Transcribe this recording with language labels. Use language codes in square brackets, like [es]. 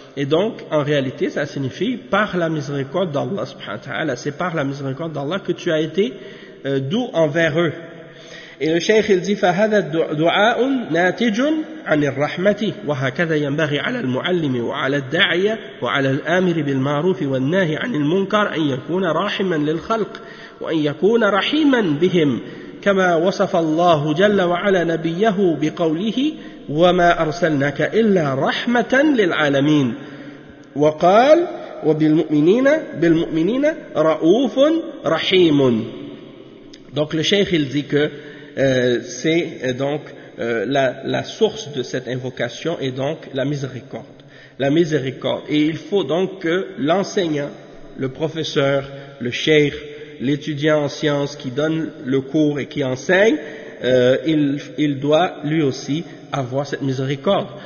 [fr] Et donc, en réalité, ça signifie par la miséricorde d'Allah subhanahu wa ta'ala. C'est par la miséricorde d'Allah que tu as été doux envers eux. Et le Cheikh il dit [ar] فَهَذَا دُعَاءٌ نَاتِجٌ عَنِ الرَّحْمَةِ وَهَكَذَا يَنْبَغِي عَلَى الْمُعَلِّمِ وَعَلَى الدَّاعِيَ وَعَلَى الْآمِرِ بِالْمَعْرُوفِ وَالنَّاهِ عَنِ الْمُنْكَرِ أَنْ يَكُونَ رَاحِمًا لِلْخَلْقِ وَأَنْ يَكُونَ رَحِيمًا بِهِمْ كَمَا وَصَفَ اللَّهُ جَلَّ وَعَلَى نَبِيَّهُ بِقَوْلِهِ وَمَا أَرْسَلْنَاكَ إِلَّا رَحْمَةً لِلْعَالَمِينَ وَقَالَ وَبِالْمُؤْمِنِينَ رَؤُوفٌ رَحِيمٌ. [fr] Donc le Cheikh il dit que c'est donc la source de cette invocation est donc la miséricorde. La miséricorde. Et il faut donc que l'enseignant, le professeur, le cheikh, l'étudiant en sciences qui donne le cours et qui enseigne, il doit lui aussi avoir cette miséricorde.